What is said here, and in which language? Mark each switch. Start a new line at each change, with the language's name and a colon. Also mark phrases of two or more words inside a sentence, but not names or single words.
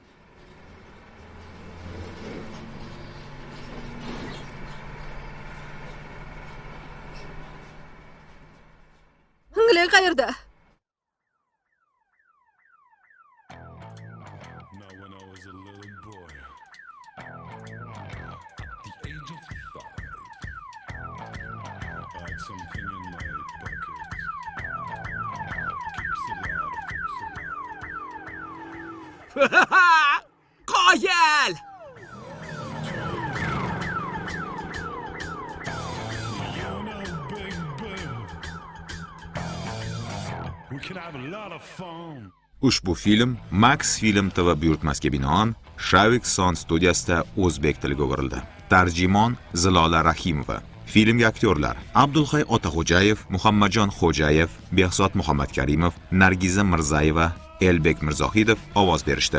Uzbek: Ingliq qayerda?
English: Now when I was a little boy, at the age of 5, I had something in my pocket. Keeps a lot of folks alive.
Uzbek: Qoyil!
English: You know, Big Boo, we can have a lot of fun.
Uzbek: Ushbu film Max Film TV buyurtmasiga binoan Shavik Son studiyasida o'zbek tiliga o'girildi. Tarjimon Zilola Rahimova. Filmga aktyorlar Abdulhay Otaxo'jayev, Muhammadjon Xo'jayev, Behzod Muhammadkarimov, Nargiza Mirzayeva, Elbek Mirzohidov ovoz berishdi.